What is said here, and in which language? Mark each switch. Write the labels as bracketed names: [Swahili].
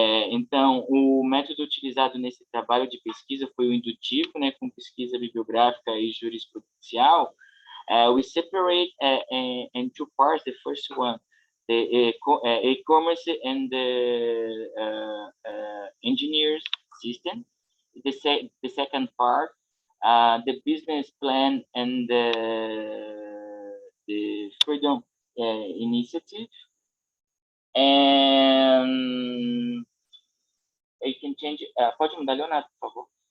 [Portuguese] Então, o método utilizado nesse trabalho de pesquisa foi o indutivo, né, com pesquisa bibliográfica e jurisprudencial. [English] We separate in two parts. The first one, the e-commerce and the engineers system. The second part, the business plan and the freedom initiative. And you can change, [Portuguese] pode mudar, [English] Leonardo, [Portuguese] por favor.